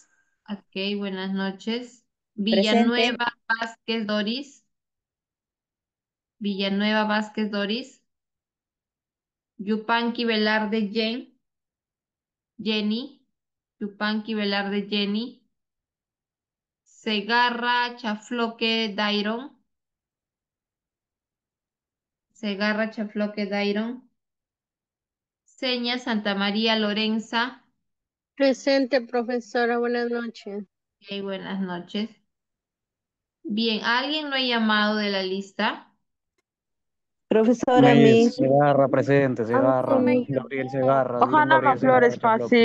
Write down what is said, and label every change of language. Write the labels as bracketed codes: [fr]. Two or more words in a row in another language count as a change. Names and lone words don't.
[es] ok, buenas noches. Presente. Villanueva Vázquez Doris, Villanueva Vázquez Doris, Yupanqui Velarde Jenny, Yupanqui Velarde Jenny, Segarra Chafloque Dairon, Segarra Chafloque Dairon, Seña Santa María Lorenza, Presente, profesora. Buenas noches. ok, buenas noches. Bien, ¿alguien lo ha llamado de la lista? Profesora, Miss Miss. Segarra presente, Segarra. Mm, Gabriel Segarra, Dylan Ojalá no Gabriel flores Segarra, Chafloc.